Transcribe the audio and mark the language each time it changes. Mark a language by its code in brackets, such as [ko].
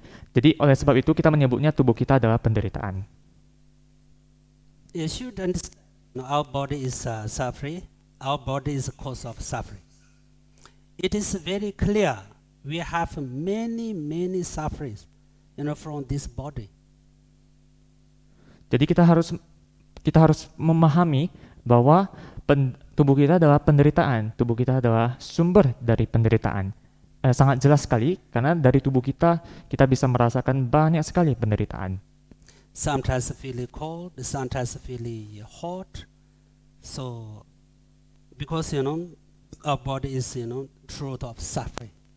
[id] Jadi oleh sebab itu kita menyebutnya tubuh kita adalah penderitaan. [en] You should understand our body is suffering. Our body is the cause of suffering. It is very clear we have many sufferings, from this body. [id] Jadi kita harus memahami bahwa tubuh kita adalah penderitaan. Tubuh kita adalah sumber dari penderitaan. Sangat jelas sekali karena dari tubuh kita bisa merasakan banyak sekali penderitaan. [en] Sometimes feel cold, sometimes feel hot. So because our body is truth of suffering.